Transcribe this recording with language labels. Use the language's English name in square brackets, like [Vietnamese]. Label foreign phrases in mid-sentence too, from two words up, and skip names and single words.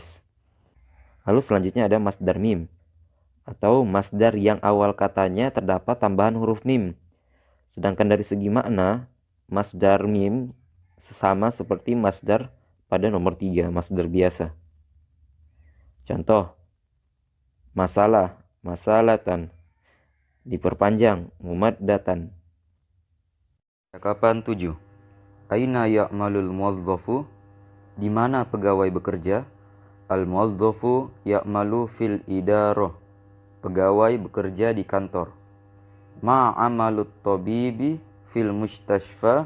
[Indonesian] Lalu selanjutnya ada masdar mim. Atau masdar yang awal katanya terdapat tambahan huruf mim. Sedangkan dari segi makna, masdar mim sama seperti masdar pada nomor 3, masdar biasa. Contoh, masalah, masalatan, diperpanjang, mumaddatan. Cakapan 7. [Arabic] Aina ya'malul muwadzafu? [Indonesian] Di mana pegawai bekerja? [Arabic] Al muwadzafu ya'malu fil idarah. [Indonesian] Pegawai bekerja di kantor. [Arabic] Ma amalut tabibi fil mustashfa.